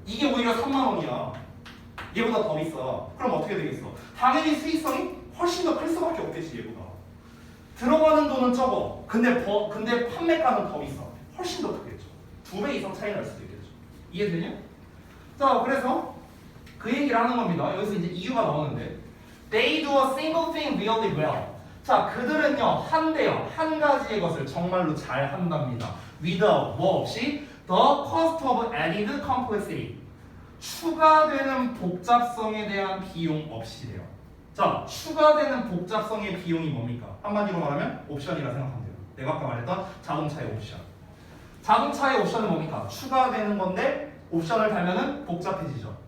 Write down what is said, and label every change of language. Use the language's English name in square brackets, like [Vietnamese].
[Korean] 이게 오히려 3만 원이야. 얘보다 더 비싸. 그럼 어떻게 되겠어? 당연히 수익성이 훨씬 더 클 수밖에 없겠지 얘보다. 들어가는 돈은 적어. 근데 판매가는 더 비싸. 훨씬 더 크겠죠. 2배 이상 차이 날 수도 있겠죠. 이해되냐? 자, 그래서 그 얘기를 하는 겁니다. 여기서 이제 이유가 나오는데 [English] They do a single thing really well. [Korean] 자, 그들은요 한 가지의 것을 정말로 잘 한답니다. [English] Without [Korean] 뭐 없이 [English] the cost of added complexity. [Korean] 추가되는 복잡성에 대한 비용 없이래요. 자, 추가되는 복잡성의 비용이 뭡니까? 한마디로 말하면 옵션이라 생각하면 돼요. 내가 아까 말했던 자동차의 옵션. 자동차의 옵션은 뭡니까? 추가되는 건데 옵션을 달면은 복잡해지죠.